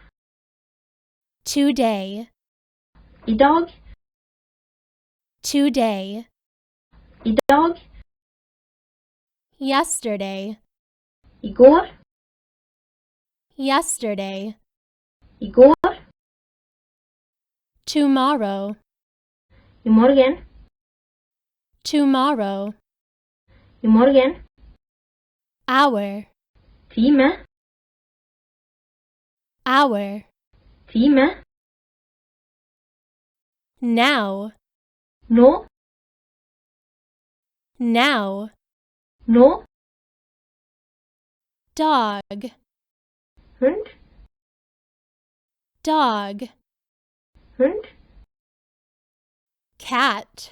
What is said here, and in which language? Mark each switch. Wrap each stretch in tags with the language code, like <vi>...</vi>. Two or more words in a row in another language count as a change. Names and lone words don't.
<en>Today,</en> <no>I dag.</no> <en>today.</en> <no>I dag.</no> <en>Yesterday,</en> <no>I går.</no> <en>yesterday.</en> <no>I går.</no> <en>Tomorrow,</en> <no>I morgen.</no> <en>tomorrow.</en> <no>I morgen.</no> <en>Hour,</en> <no>Time.</no> <en>hour.</en> <no>Time.</no> <en>Now,</en> <no>Nå.</no> <en>now.</en> <no>Nå.</no> <en>Dog,</en> <no>Hund.</no> <en>dog.</en> <no>Hund.</no> <en>Cat,</en>